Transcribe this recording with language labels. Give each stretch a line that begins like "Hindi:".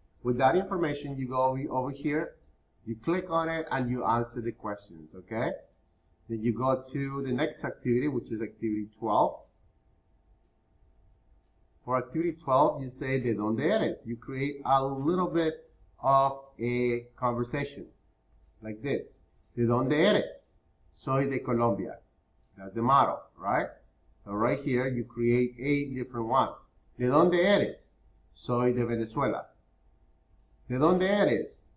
English: With that information, you go over here, you click on it, and you answer the questions, okay? Then you go to the next activity, which is activity 12. For activity 12, you say,
Spanish: ¿de dónde eres?
English: You create a little bit of a conversation, like this.
Spanish: ¿De dónde eres? Soy de Colombia.
English: That's the model, right? So right here, you create 8 different ones.
Spanish: ¿De dónde eres? Soy de Venezuela. ¿De dónde eres?